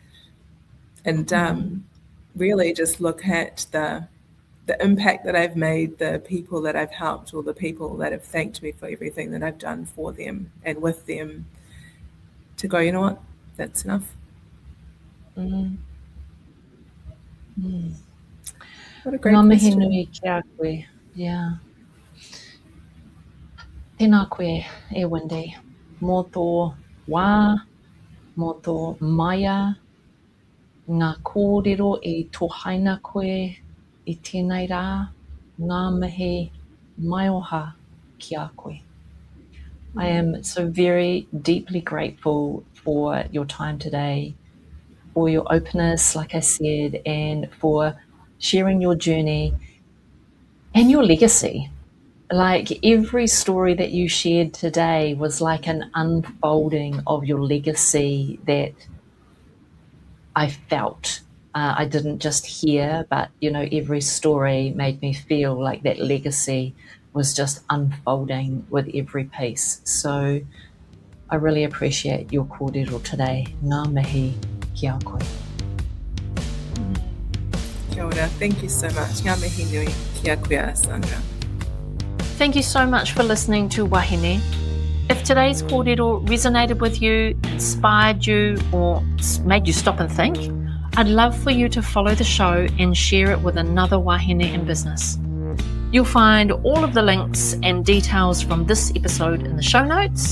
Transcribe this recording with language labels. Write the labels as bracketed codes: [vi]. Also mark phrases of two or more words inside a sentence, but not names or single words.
[en] And really just look at the impact that I've made, the people that I've helped, or the people that have thanked me for everything that I've done for them and with them, to go, you know what, that's enough. What a great question. [mi] Ngā mihi kia koe. Yeah. Tēnā koe e Wyndi. Mō tō wā, mō tō maia, ngā kōrero e tōhaina koe i tēnei rā, ngā mihi mai oha kia koe. [en] I am so very deeply grateful for your time today, for your openness, like I said, and for sharing your journey and your legacy. Like, every story that you shared today was like an unfolding of your legacy that I felt. I didn't just hear, but, every story made me feel like that legacy was just unfolding with every piece. So I really appreciate your kōrero today. [mi] Ngā mihi kia koe. Kia ora. [en] Thank you so much. [mi] Ngā mihi nui kia koe, Sandra. [en] Thank you so much for listening to Wahine. If today's kōrero resonated with you, inspired you, or made you stop and think, I'd love for you to follow the show and share it with another wahine in business. You'll find all of the links and details from this episode in the show notes.